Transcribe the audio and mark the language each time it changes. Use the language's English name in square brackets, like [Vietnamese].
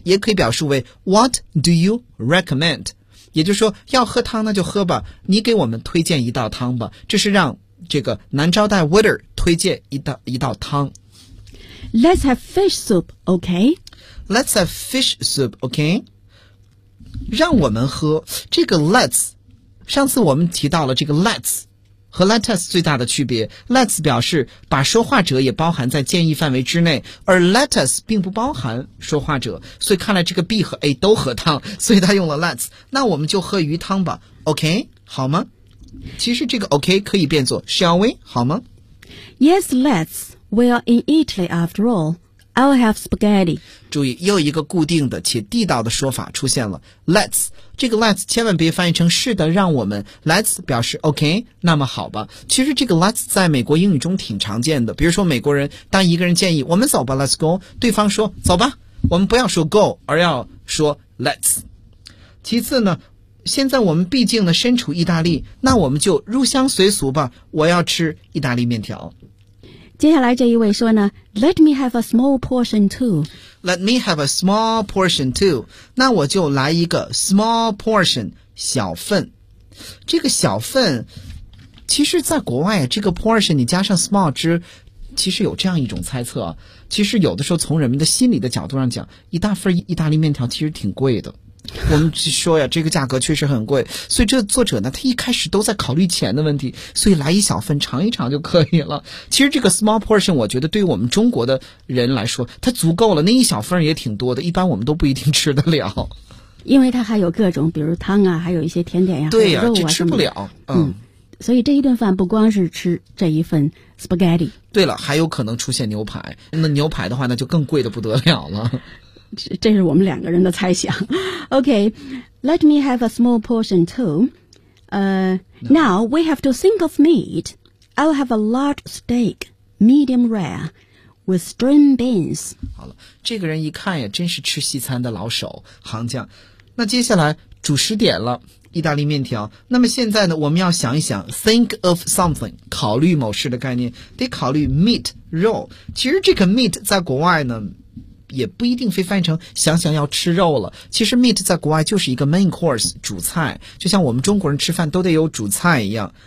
[Chinese] 也可以表示为 [English] What do you recommend? [Chinese] 也就是说，要喝汤那就喝吧，你给我们推荐一道汤吧。这是让这个男招待 waiter 推荐一道汤。 [English] Let's have fish soup, okay? Let's have fish soup, okay? [Chinese] 让我们喝这个 let's， 上次我们提到了这个 let's 和 let us 最大的区别。 let's 表示把说话者也包含在建议范围之内，而 let us 并不包含说话者，所以看来这个 B 和 A 都喝汤，所以他用了 let's。那我们就喝鱼汤吧， OK 好吗？其实这个 OK 可以变作 [English] shall we [Chinese] 好吗？ [English] Yes, let'sWe are in Italy after all. I'll have spaghetti. [Chinese] 注意，又一个固定的且地道的说法出现了。Let's 这个 let's 千万别翻译成是的，让我们 let's 表示 OK， 那么好吧。其实这个 let's 在美国英语中挺常见的。比如说，美国人当一个人建议我们走吧 ， [English] Let's go， [Chinese] 对方说走吧，我们不要说 go， 而要说 let's。其次呢，现在我们毕竟呢身处意大利，那我们就入乡随俗吧，我要吃意大利面条。接下来这一位说呢， [English] Let me have a small portion too. Let me have a small portion too. [Chinese] 那我就来一个 small portion, 小份。这个小份其实在国外，这个 portion 你加上 small 之，其实有这样一种猜测，其实有的时候从人们的心理的角度上讲，一大份意大利面条其实挺贵的。我们说呀，这个价格确实很贵，所以这作者呢，他一开始都在考虑钱的问题，所以来一小份尝一尝就可以了。其实这个 small portion 我觉得对于我们中国的人来说它足够了，那一小份也挺多的，一般我们都不一定吃得了，因为它还有各种比如汤啊，还有一些甜点呀、啊、对呀、啊、肉啊，这吃不了。所以这一顿饭不光是吃这一份 spaghetti, 对了，还有可能出现牛排，那牛排的话那就更贵得不得了了。这是我们两个人的猜想。 [English] OK, Let me have a small portion too. Now we have to think of meat. I'll have a large steak, medium rare, with string beans. [Chinese] 好了，这个人一看呀，真是吃西餐的老手行将。那接下来主食点了，意大利面条。那么现在呢，我们要想一想 [English] think of something, [Chinese] 考虑某事的概念，得考虑 meat, 肉。其实这个 meat 在国外呢也不一定非翻译成想想要吃肉了，其实 meat 在国外就是一个 [English] main course, [Chinese] 主菜，就像我们中国人吃饭都得有主菜一样。